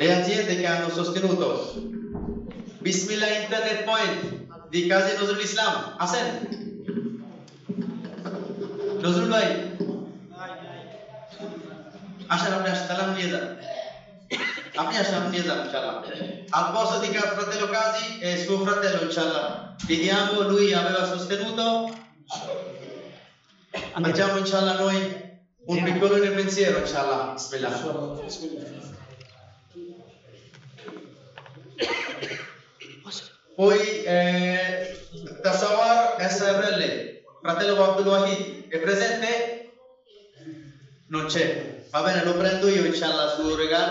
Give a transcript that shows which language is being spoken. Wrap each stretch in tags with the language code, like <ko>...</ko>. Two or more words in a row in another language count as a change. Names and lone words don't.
<it>aziende che hanno sostenuto Bismillah Internet Point di Casi Nuzul Islam. Hasan.</it> <bn>নজরুল ভাই আসেন, আপনি আসেন, তাহলে নিয়ে যান, আপনি আসেন, আপনি niye যান ইনশাআল্lah.</bn> <it>Al posto di fratello Casi e suo fratello inshallah. Vediamo, lui aveva sostenuto. Facciamo inshallah noi un piccolo pensiero inshallah. Bismillah. Poi Tasawar SRL, fratello Abdul Wahid, è presente? Non c'è. Va bene, lo prendo io inshallah sul regalo.</it>